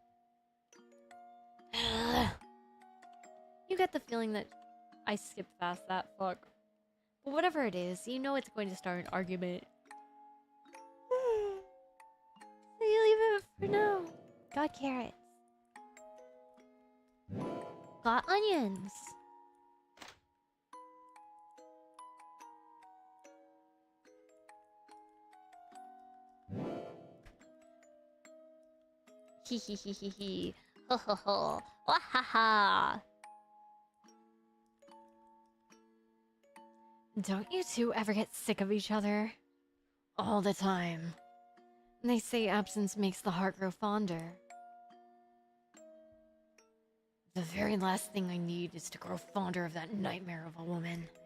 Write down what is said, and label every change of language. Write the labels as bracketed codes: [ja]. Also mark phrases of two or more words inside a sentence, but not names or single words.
[en] You get the feeling that I skipped past that fuck. But whatever it is, you know it's going to start an argument. So you leave it for now. Got carrots. Got onions. Hee hee hee hee hee. Ho ho ho. Wah ha ha. Don't you two ever get sick of each other? All the time. They say absence makes the heart grow fonder. The very last thing I need is to grow fonder of that nightmare of a woman.